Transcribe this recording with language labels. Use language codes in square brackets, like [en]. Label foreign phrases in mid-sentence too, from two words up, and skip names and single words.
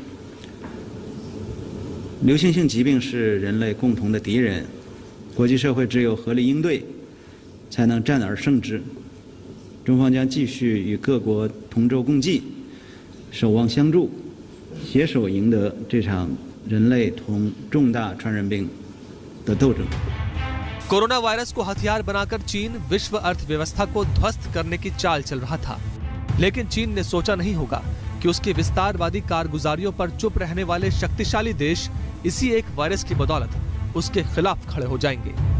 [zh] 流行性疾病是人类共同的敌人，国际社会只有合力应对，才能战而胜之。中方将继续与各国同舟共济，守望相助，携手赢得这场人类同重大传染病的斗争。 [hi] कोरोना वायरस को हथियार बनाकर चीन विश्व अर्थव्यवस्था को ध्वस्त करने की चाल चल रहा था, लेकिन चीन ने सोचा नहीं होगा कि उसके विस्तारवादी कारगुजारियों पर चुप रहने वाले शक्तिशाली देश इसी एक वायरस की बदौलत उसके खिलाफ खड़े हो जाएंगे।